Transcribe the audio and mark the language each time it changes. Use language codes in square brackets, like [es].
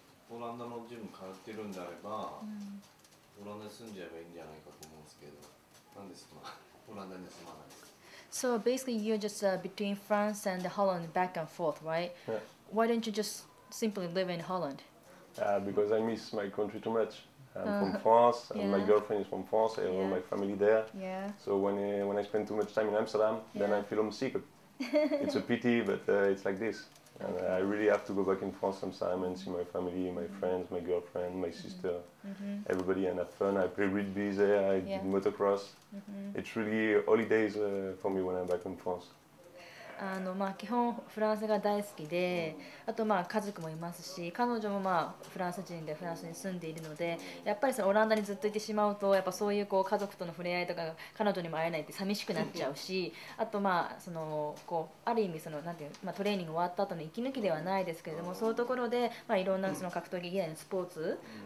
[ja] オランダのジム通ってるんであれば、オランダに住んじゃえばいいんじゃないかと思うんですけど、なんですか、オランダに住まないです。 [en] So basically, you're just between France and Holland, back and forth, right? Yeah. Why don't you just simply live in Holland? Because I miss my country too much. I'm from France, and my girlfriend is from France. I have all my family there. Yeah. So when I spend too much time in Amsterdam, then I feel homesick. It's a pity, but it's like this. And I really have to go back in France sometime and see my family, my friends, my girlfriend, my sister, everybody, and have fun. I play rugby there, I did motocross. It's really holidays for me when I'm back in France. [ja] 基本フランスが大好きで、あと家族もいますし、彼女もフランス人でフランスに住んでいるので、やっぱりそのオランダにずっといてしまうと、やっぱそういう家族との触れ合いとか彼女にも会えないって寂しくなっちゃうし、あとそのある意味そのなんていうトレーニング終わった後の息抜きではないですけれども、そういうところでいろんなその格闘技以外のスポーツ